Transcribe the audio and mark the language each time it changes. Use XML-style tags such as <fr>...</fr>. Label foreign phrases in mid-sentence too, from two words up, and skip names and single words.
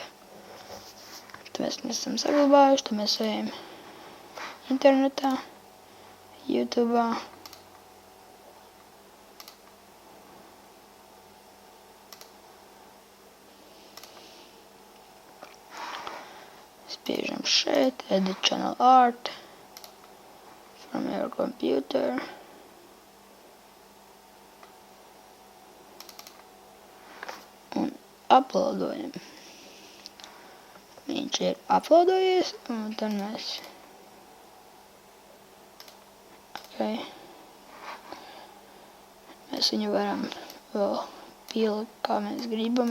<lv>Tad mēs viņu esam saglabājuši, tad mēs ejam internetā, YouTube'ā. Spiežam šeit,</lv> <en>edit channel art from your computer.</en> <lv>Un uploadojam. Viņš ir uploadojies, un tad mēs mēs viņu varam vēl pielikt, kā mēs gribam.</lv>